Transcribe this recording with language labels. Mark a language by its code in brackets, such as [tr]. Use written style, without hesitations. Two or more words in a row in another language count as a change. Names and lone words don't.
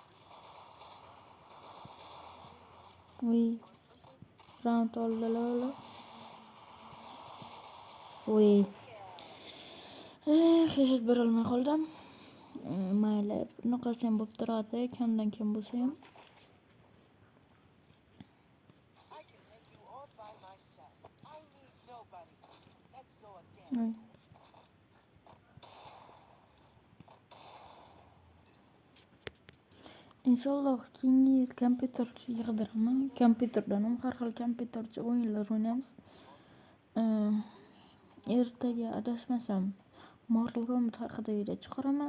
[uz] Voy. Round oldilar. Voy. Hech berolmay qoldim. Mayli, bunaqasi ham bo'lib turadi, kamdan kam bo'lsa ham. [en] I can take you all by myself. I need nobody. Let's go again. [uz] Voy. Inshaalloh keyingi yil kompyuter yig'diraman. Kompyuterdan ham har xil kompyutercha o'yinlar o'ynaymiz. Ertaga adashmasam Mortal Kombat haqida video chiqaraman.